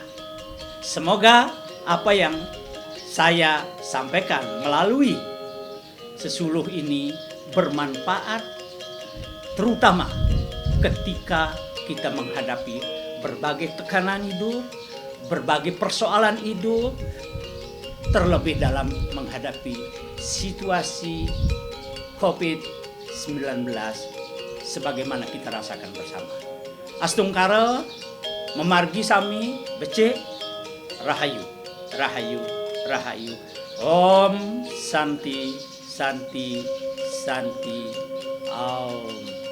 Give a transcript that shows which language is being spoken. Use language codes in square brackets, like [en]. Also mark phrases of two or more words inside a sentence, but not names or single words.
[id] Semoga apa yang saya sampaikan melalui sesuluh ini bermanfaat, terutama ketika kita menghadapi berbagai tekanan hidup, berbagai persoalan hidup, terlebih dalam menghadapi situasi COVID-19 sebagaimana kita rasakan bersama. [ban] Astungkara memargi sami becik rahayu, rahayu, rahayu. [sa] Om Santi, Santi, Santi. Om.